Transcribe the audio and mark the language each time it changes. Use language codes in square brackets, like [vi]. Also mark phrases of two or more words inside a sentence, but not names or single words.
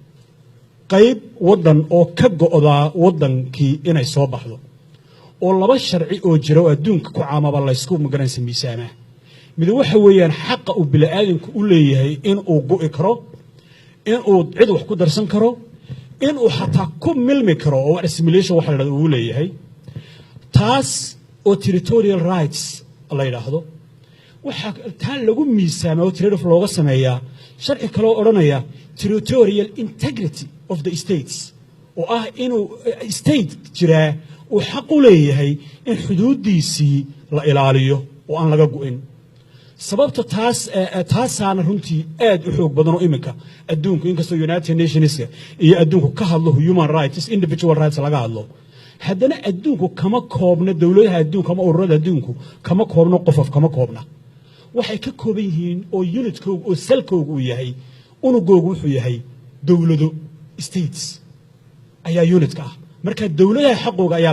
[so] qayb wadan oo ka go'da wadankii inay soo baxdo oo laba sharci oo jira oo adduunka ku caamaba la isku magaranaysa miisaama mid waxa weeyaan xaq uu bilaadanku u leeyahay in uu go'i karo in uu cid wax ku darsan karo in uu xataa ku milmi karo oo assimilation waxa la yiraahdo uu leeyahay taas oo [en] territorial rights [so] la yiraahdo waxa taa lagu miisaamo oo [en] trade of [so] looga sameeyaa sharci kale oo oranaya [en] territorial integrity of the states [so] oo inuu state jira uu xaq u leeyahay in xuduudiisii la ilaaliyo oo aan laga go'in sababta taasana runtii aad u xoog badan oo iminka adduunku inkastoo United Nations iyo adduunku ka hadlo [en] human rights individual rights [so] laga hadlo haddana adduunku kama koobna dawladaha adduunka ama ururada adduunku kama koobno qof kama koobna waxay ka kooban yihiin oo unitkooda oo salkooda uu yahay unugoogu wuxuu yahay dawlado states ayaa unitka marka dawladaha xaqooga ayaa